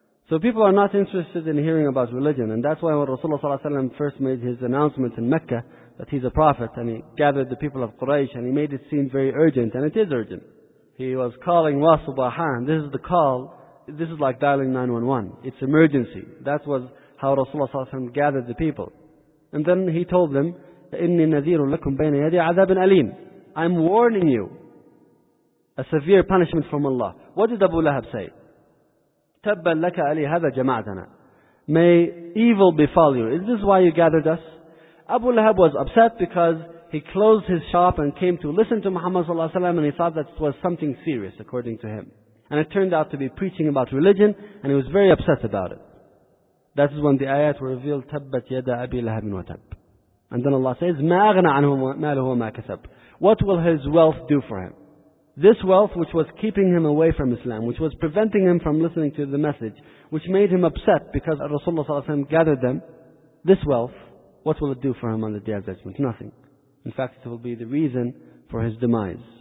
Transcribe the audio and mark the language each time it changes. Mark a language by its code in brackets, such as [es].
[en] So people are not interested in hearing about religion. And that's why when Rasulullah ﷺ first made his announcement in Mecca that he's a prophet, and he gathered the people of Quraysh, and he made it seem very urgent. And it is urgent. He was calling wa subahan. This is the call. This is like dialing 911. It's emergency. That was how Rasulullah ﷺ gathered the people. And then he told them, [ar] إِنِّي نَذِيرٌ لَكُمْ بَيْنَ يَدِي عَذَابٍ أَلِيمٍ. [en] I'm warning you. A severe punishment from Allah. What did Abu Lahab say? [ar] تَبَّا لَكَ أَلِي هَذَا جَمَعْتَنَا. [en] May evil befall you. Is this why you gathered us? Abu Lahab was upset because he closed his shop and came to listen to Muhammad sallallahu alaihi wasallam, and he thought that it was something serious according to him. And it turned out to be preaching about religion, and he was very upset about it. That is when the ayat revealed, [ar] تَبَّتْ يَدَى أَبِي لَهَبٍ وَتَبٍ. [en] And then Allah says, [ar] مَا أَغْنَى عَنْهُ مَالُهُ وَمَا كَسَبٍ. [en] What will his wealth do for him? This wealth which was keeping him away from Islam, which was preventing him from listening to the message, which made him upset because Rasulullah sallallahu alaihi wasallam gathered them, this wealth, what will it do for him on the Day of Judgment? Nothing. In fact, it will be the reason for his demise.